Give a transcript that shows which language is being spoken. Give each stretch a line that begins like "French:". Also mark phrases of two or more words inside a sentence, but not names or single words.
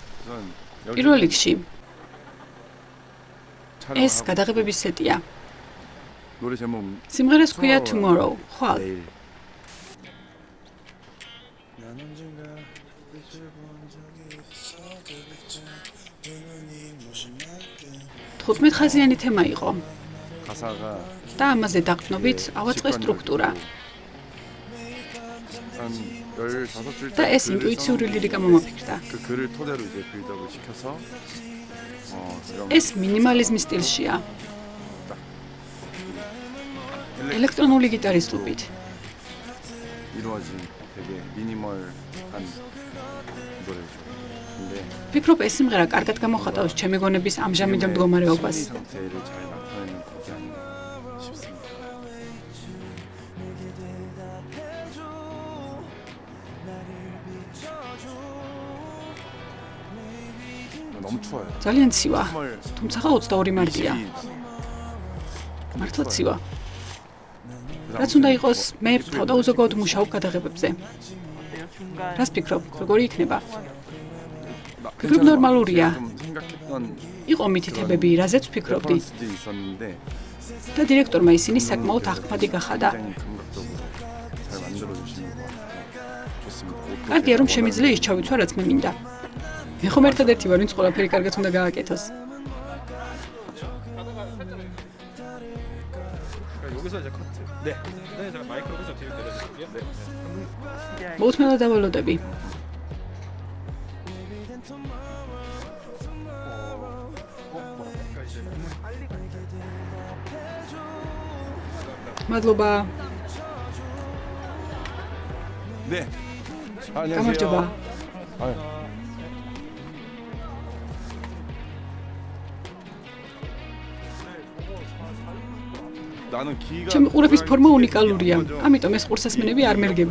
Georgian: პირველ რიგში ეს გადაღებების სეტია.
Korean: 노래 제목
Georgian: სიმღერას ქვია Tomorrow, ხვალ.
Korean: 내일.
Georgian: 15 ხაზიანი თემა იყო
Korean: 가사가
Georgian: და ამაზე დაყრდნობით ავაწყეს სტრუქტურა
Korean: 한 15줄
Georgian: და ეს ინტუიციური ლირიკა მომაფიქრდა.
Korean: 그 글을 토대로 이제 빌드업을 시켜서 이런
Georgian: ეს მინიმალიზმის სტილშია. ელექტრონული გიტარის ლუბით.
Korean: 이루어진 되게 미니멀한 노래죠. 근데
Georgian: ვფიქრობ, ეს სიმღერა კარგად გამოხატავს ჩემი გონების ამჟამინდელ მდგომარეობას.
Korean: 상태를 잘 나타내는 곡이 아닌가 싶습니다. 너무 추워요.
Georgian: ძალიან ცივა,
Korean: 정말
Georgian: თუმცა 22 მარტია. მართლა ცივა. რაც უნდა იყოს, მე თავდაუზოგავად მუშაობ გადაღებებზე. რას ფიქრობ, როგორი იქნება? 그룹 ნორმალურია.
Korean: 좀 생각했던
Georgian: იყო მითითებები, რაზეც ვფიქრობდი
Korean: 수도 있었는데
Georgian: და დირექტორმა ისინი საკმაოდ აღქმადი გახადა.
Korean: 굉장히 감각적으로 잘 만들어 주시는 것 같아요. 좋습니다.
Georgian: კარგია, რომ შემიძლია ის ჩავიცვა, რაც მე მინდა. მე ხომ ერთადერთი ვარ, ვინც ყველაფერი კარგად უნდა გააკეთოს.
Korean: 여기서 이제 커트. 네. 그다음에 제가 마이크로 해서 뒤로 내려드릴게요. 네.
Georgian: მოუთმენლა დავალოდები. მადლობა.
Korean: 네. 안녕하세요.
Georgian: გამარჯობა.
Korean: 아유. 나는 기가
Georgian: ჩემი ყურების ფორმა უნიკალურია, ამიტომ ეს ყურსასმენები არ მერგება.